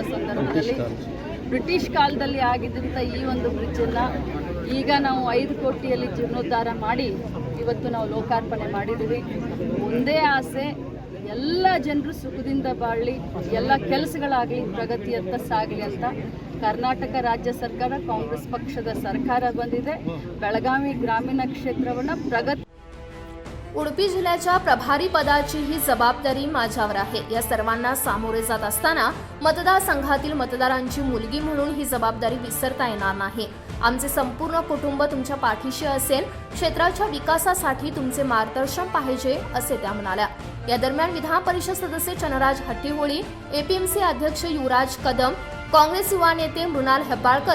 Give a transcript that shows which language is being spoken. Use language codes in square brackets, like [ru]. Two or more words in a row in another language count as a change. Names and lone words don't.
[kn] ಸಂದರ್ಭದಲ್ಲಿ ಬ್ರಿಟಿಷ್ ಕಾಲದಲ್ಲಿ ಆಗಿದ್ದಂಥ ಈ ಒಂದು ಬ್ರಿಡ್ಜನ್ನು ಈಗ ನಾವು 5 ಕೋಟಿಯಲ್ಲಿ ಜೀರ್ಣೋದ್ಧಾರ ಮಾಡಿ ಇವತ್ತು ನಾವು ಲೋಕಾರ್ಪಣೆ ಮಾಡಿದ್ದೀವಿ ಒಂದೇ ಆಸೆ ಎಲ್ಲ ಜನರು ಸುಖದಿಂದ ಬಾಳಲಿ ಎಲ್ಲ ಕೆಲಸಗಳಾಗಲಿ ಪ್ರಗತಿಯತ್ತ ಸಾಗಲಿ ಅಂತ ಕರ್ನಾಟಕ ರಾಜ್ಯ ಸರ್ಕಾರ ಕಾಂಗ್ರೆಸ್ ಪಕ್ಷದ ಸರ್ಕಾರ ಬಂದಿದೆ ಬೆಳಗಾವಿ ಗ್ರಾಮೀಣ ಕ್ಷೇತ್ರವನ್ನು ಪ್ರಗತಿ [mr] उडुपी जिल्ह्याच्या प्रभारी पदाची ही जबाबदारी माझ्यावर आहे या सर्वांना सामोरे जात असताना मतदारसंघातील मतदारांची मुलगी म्हणून ही जबाबदारी विसरता येणार नाही आमचे संपूर्ण कुटुंब तुमच्या पाठीशी असेल क्षेत्राच्या विकासासाठी तुमचे मार्गदर्शन पाहिजे असे त्या म्हणाल्या या दरम्यान विधान परिषद सदस्य चंद्रराज हट्टीहोळी एपीएमसी अध्यक्ष युवराज कदम काँग्रेस युवा नेते मृणाल हेब्बाळकर